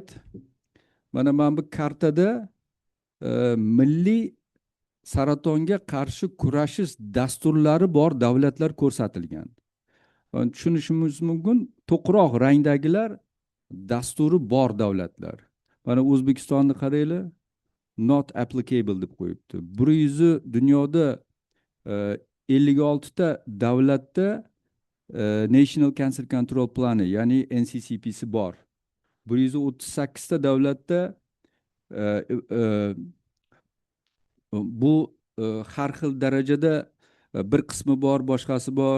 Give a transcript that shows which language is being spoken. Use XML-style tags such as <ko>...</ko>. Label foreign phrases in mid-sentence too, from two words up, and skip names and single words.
<uz>Mana bu kartada milliy saratonga qarshi kurashish dasturlari bor davlatlar ko'rsatilgan. Tushunishimiz mumkin, to'qroq rangdagilar dasturi bor davlatlar. Mana O'zbekistonni qaranglar,</uz> <en>not applicable</en> <uz>deb qo'yibdi. 100 dunyoda 56 ta davlatda</uz> <en>National Cancer Control Plani,</en> <uz>ya'ni NCCP'si bor. 138 ta davlatda bu har xil darajada bir qismi bor, boshqasi bor.</uz>